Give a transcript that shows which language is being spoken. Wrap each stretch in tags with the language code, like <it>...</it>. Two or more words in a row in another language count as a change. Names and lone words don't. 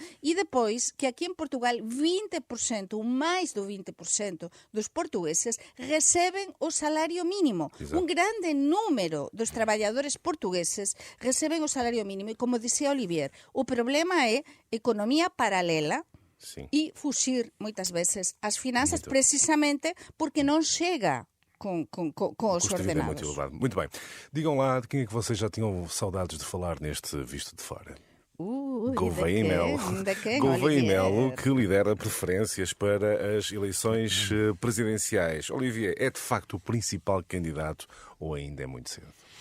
<gl>E depois, que aquí en Portugal 20%, máis do 20% dos portugueses receben o salario mínimo. Un grande número dos traballadores portugueses receben o salario mínimo e, como dicía Olivier, o problema é economía paralela, e fuxir moitas veces as finanzas precisamente porque non chega com os ordenados.</gl> <pt>Muito bem. Digam lá de quem é que vocês já tinham saudades de falar neste Visto de Fora. Gouveia e Melo, que lidera preferências para as eleições presidenciais. Olivier, é de facto o principal candidato ou ainda é muito cedo?</pt>